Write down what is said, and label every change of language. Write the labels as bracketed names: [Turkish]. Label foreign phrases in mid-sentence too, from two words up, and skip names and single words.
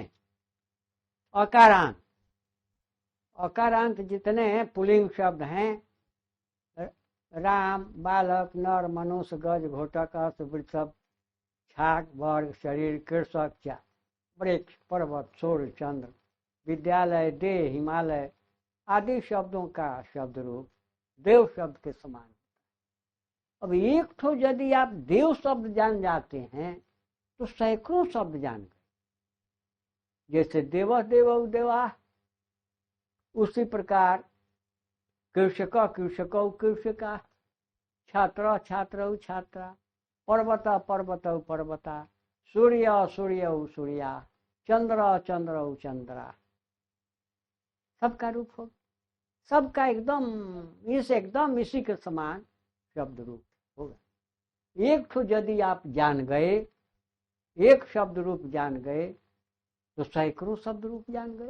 [Hindi] अकारांत, अकारांत जितने पुल्लिंग शब्द हैं, राम, बालक, नर, मनुष्य, गज, घोटक, अश्व, वृषभ, छाग, वर्ग, शरीर, कृषक, वृक्ष, पर्वत, सूर्य, चंद्र, विद्यालय, देह, हिमालय आदि शब्दों का शब्द रूप देव शब्द के समान। अब एक तो यदि आप देव शब्द जान जाते हैं तो सैकड़ों शब्द जान गए। जैसे [Sanskrit] देव देव देवा, [Hindi] उसी प्रकार [Sanskrit] कृषक कृषक कृषका, छात्र छात्र छात्रा, पर्वत पर्वत पर्वता, सूर्य सूर्य सूर्या, चंद्र चंद्र चंद्रा, [Hindi] सबका रूप हो, सबका एकदम इसी के समान शब्द रूप होगा। एक तो यदि आप जान गए, एक शब्द रूप जान गए तो सैकड़ों शब्द रूप जान गए।